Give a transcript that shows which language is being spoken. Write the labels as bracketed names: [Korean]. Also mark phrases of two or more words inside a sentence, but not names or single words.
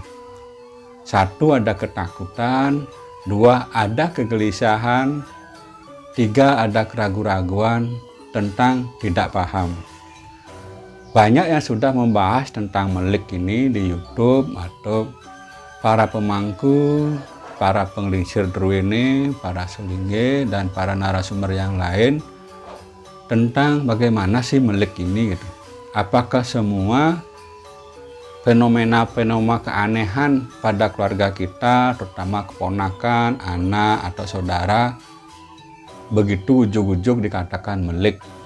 [Indonesian] Satu, ada ketakutan. Dua, ada kegelisahan. Tiga, ada keraguan-raguan tentang tidak paham. Banyak yang sudah membahas tentang melik ini di YouTube, atau para pemangku, para penglingsir Druene, para sulingge, dan para narasumber yang lain tentang bagaimana sih melik ini gitu. Apakah semua fenomena-fenomena keanehan pada keluarga kita, terutama keponakan, anak, atau saudara, begitu ujug-ujug dikatakan melik?